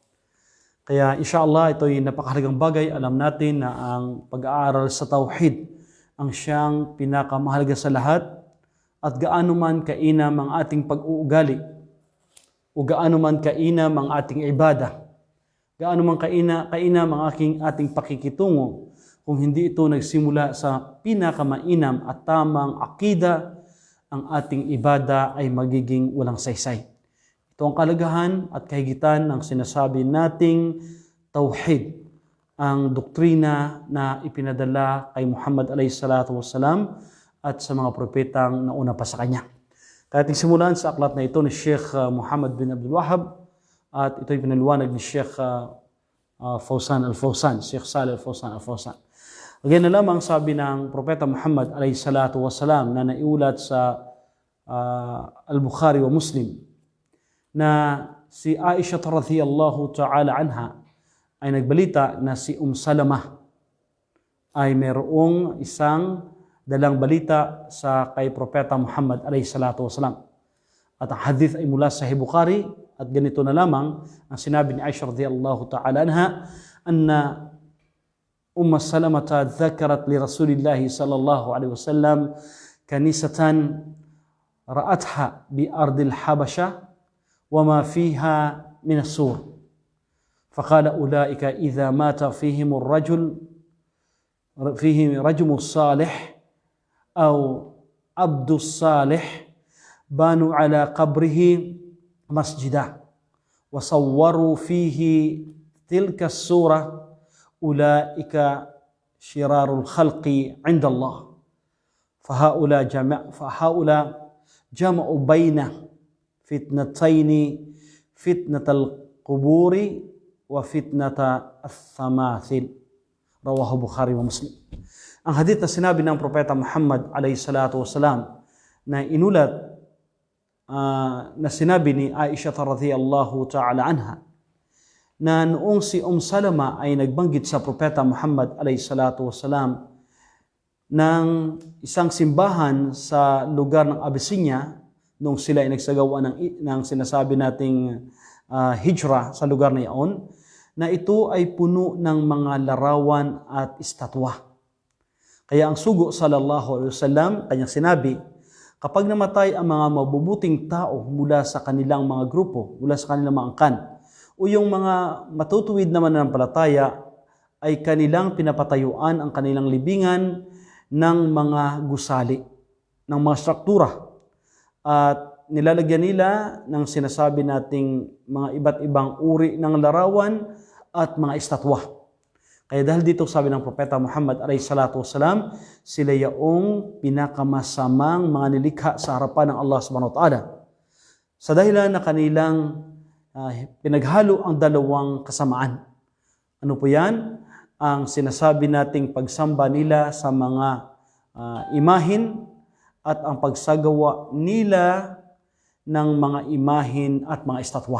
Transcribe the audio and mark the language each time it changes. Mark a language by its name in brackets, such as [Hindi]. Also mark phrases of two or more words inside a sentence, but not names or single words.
[Filipino] Kaya inshallah ito ay napakahalagang bagay. Alam natin na ang pag-aaral sa tauhid ang siyang pinakamahalaga sa lahat at gaano man kainam ang ating pag-uugali o gaano man kainam ang ating ibada, gaano man kainam ang ating pakikitungo kung hindi ito nagsimula sa pinakamainam at tamang akida, ang ating ibada ay magiging walang saysay. Ito ang kalagahan at kahigitan ng sinasabi nating tauhid, ang doktrina na ipinadala kay Muhammad [Arabic] عليه الصلاة والسلام [Filipino] at sa mga propetang nauna pa sa kanya. Kaya ating simulan sa aklat na ito ni Sheikh Muhammad bin Abdul Wahhab at ito ay pinaliwanag ni Sheikh Fawzan al-Fawzan, Sheikh Salih al-Fawzan al-Fawzan. Again na lamang sabi ng propeta Muhammad [Arabic] عليه الصلاة والسلام [Filipino] na naiulat sa Al-Bukhari wa Muslim na si Aisha [Arabic] رضي الله تعالى عنها [Filipino] ay nagbalita na si Salamah ay mayroong isang dalang balita sa kay propeta Muhammad [Arabic] عليه الصلاة والسلام. [Filipino] At ang hadith ay mula sa Bukhari at ganito na lamang ang sinabi ni Aisha [Arabic] رضي الله تعالى عنها أن سلمة ذكرت لرسول الله صلى الله عليه وسلم كنيسة رأتها بأرض الحبشة وما فيها من السور فقال أولئك إذا مات فيهم رجم الصالح أو عبد الصالح بانوا على قبره مسجدا وصوروا فيه تلك السورة أولئك شرار الخلق عند الله فهؤلاء جمعوا بينه فتنتين فتنة القبور وفتنة التماثيل. رواه البخاري ومسلم. [Filipino] Ang hadith na sinabi ng propeta Muhammad [Arabic] عليه الصلاة والسلام [Filipino] na inulat na sinabi ni Aisha [Arabic] رضي الله تعالى عنها [Filipino] na noong si Salama ay nagbanggit sa propeta Muhammad [Arabic] عليه الصلاة والسلام [Filipino] ng isang simbahan sa lugar ng Abyssinia nung sila ay nagsagawa ng sinasabi nating hijra sa lugar na iyon, na ito ay puno ng mga larawan at estatwa. Kaya ang sugo [Arabic] صلى الله عليه وسلم [Filipino] kanyang sinabi, kapag namatay ang mga mabubuting tao mula sa kanilang mga grupo, mula sa kanilang mga angkan, o yung mga matutuwid naman ng palataya, ay kanilang pinapatayuan ang kanilang libingan ng mga gusali, ng mga struktura. At nilalagyan nila ng sinasabi nating mga iba't ibang uri ng larawan at mga estatwa. Kaya dahil dito sabi ng Propeta Muhammad [Arabic] عليه الصلاة والسلام, [Filipino] sila yaong pinakamasamang mga nilikha sa harapan ng Allah [Arabic] سبحانه وتعالى. [Filipino] Sa dahilan na kanilang pinaghalo ang dalawang kasamaan. Ano po yan? Ang sinasabi nating pagsamba nila sa mga imahin at ang pagsagawa nila ng mga imahin at mga estatwa.